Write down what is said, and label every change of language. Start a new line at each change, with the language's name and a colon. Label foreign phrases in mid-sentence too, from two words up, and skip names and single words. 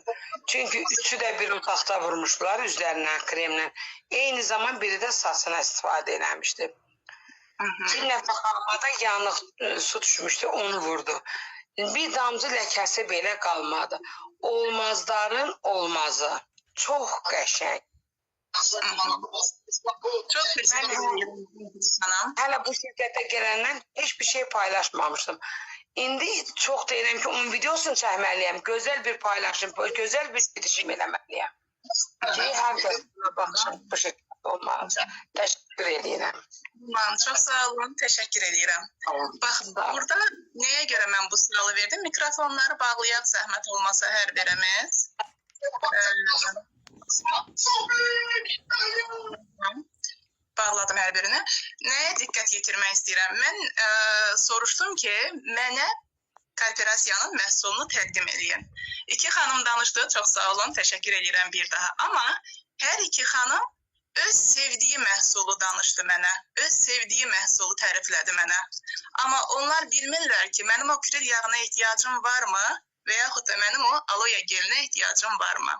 Azerbaijani: Çünki üçü də bir otaqda vurmuşdular üzlərindən kremlə. Eyni zaman biri də saçına istifadə eləmişdi. Bir nəfər qalmada yanıq su düşmüşdü, onu vurdu. Bir damcı ləkəsi belə qalmadı. Olmazların olmazı. Çox qəşəng.
Turkish: Çok teşekkür ederim sana.
Azerbaijani: Hələ bu şirkətə gələndən heç bir şey paylaşmamışdım. İndi çox deyirəm ki, onun videosunu çəkməliyəm. Gözəl bir paylaşım, gözəl bir girişim eləməliyəm. Ki, hər kəs buna baxsın, bu şirkət olmalı. Təşəkkür edirəm.
Turkish: Çok sağ olun. Teşekkür ederim. Bak burada neye göre ben bu sıralı verdim? Mikrofonları bağlayan zahmet olmasa her birimiz. Bağladım her birini.
Azerbaijani: Neye dikkat yetirmək istəyirəm? Mən soruşdum ki, mənə korporasiyanın məhsulunu təqdim edin. İki xanım danışdı, çox sağ olun, təşəkkür edirəm bir daha. Amma hər iki xanım öz sevdiyi məhsulu danışdı mənə. Öz sevdiyi məhsulu təriflədi mənə. Amma onlar bilmirlər ki, mənim o kril yağına ehtiyacım varmı və yaxud da mənim o aloe gelinə ehtiyacım varmı?